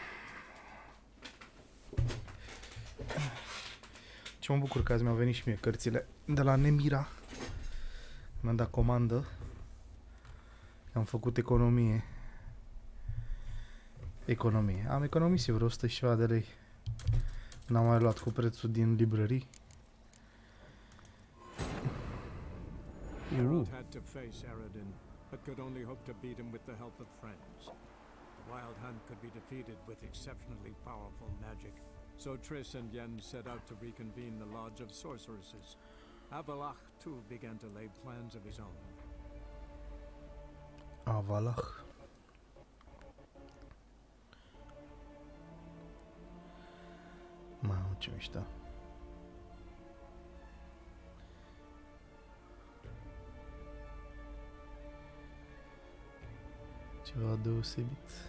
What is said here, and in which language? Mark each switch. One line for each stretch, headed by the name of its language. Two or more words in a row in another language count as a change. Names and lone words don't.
Romanian: Ce mă bucur că azi mi-au venit și mie cărțile de la Nemira. Mi-am dat comandă. Am făcut economie. Am economisit vreo 100 și ceva de lei. N-am mai luat cu prețul din librării.
English: Harold had to face Aradin, but could only hope to beat him with the help of friends. The Wild Hunt could be defeated with exceptionally powerful magic, so Triss and Yen set out to reconvene the Lodge of Sorceresses. Avalach, too, began to lay plans of his own. Avalach.
Romanian: Ce mișto. Ceva deosebit.